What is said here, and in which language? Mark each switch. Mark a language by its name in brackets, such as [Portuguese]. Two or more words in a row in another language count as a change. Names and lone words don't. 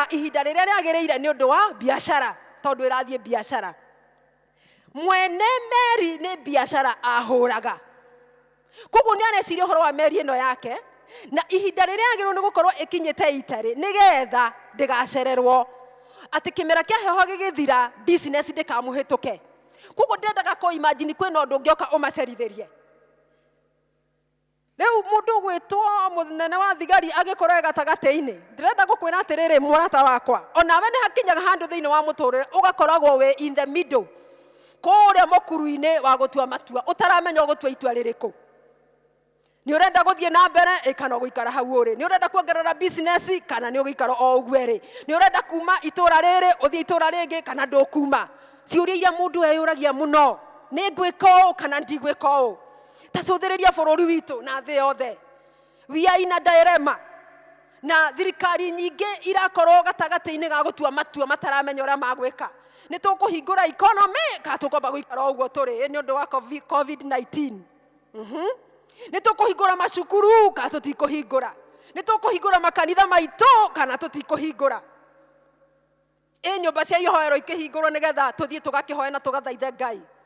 [Kikuyu] ihinda riria riagireire ni undu wa biashara tondu irathie biashara mwene meri ni biashara ahuraga koguo ni areciria horo wa meri ino yake na ihinda riria agirwo ni gukorwo ikinyite itari nigetha ndigacererwo ati kimera kia heho gigithira business ndikamuhituke koguo ndendaga ko imagine kwena undu ngioka umacerithirie leo mundu gwitwo munene wa thigari agikorwo gatagate-ini ndirenda gukwira atiriri murata wakwa onawe ni hakinyaga handu thiini wa muturire ugakoragwo we [English] in the middle [Kikuyu] kuria mukuru-ini wa gutua matua utaramenya gutua itua ririku ni urenda guthie na mbere kana guikara hau uri ni urenda kuongerera business kana ni ugiikara o uguo ri ni urenda kuma itura riri uthie itura ringi kana ndukuma ciuria iria mundu eyuragia muno ni ngwika kana ndigwika tacuthiriria bururi witu na thi yothe [English] we are in a dilemma [Kikuyu] na thirikari nyingi irakorwo gatagati-ini ga gutua matua mataramenya uria magwika ni tukuhingura economy ka tukomba guikara uguo turi ni undu wa COVID-19 ni tukuhingura macukuru ka tutikuhingura ni tukuhingura makanitha maitu kana tutikuhingura nyumba cia ihoero ikihingurwo nigetha tuthie tugakihoya na tugathaithe Ngai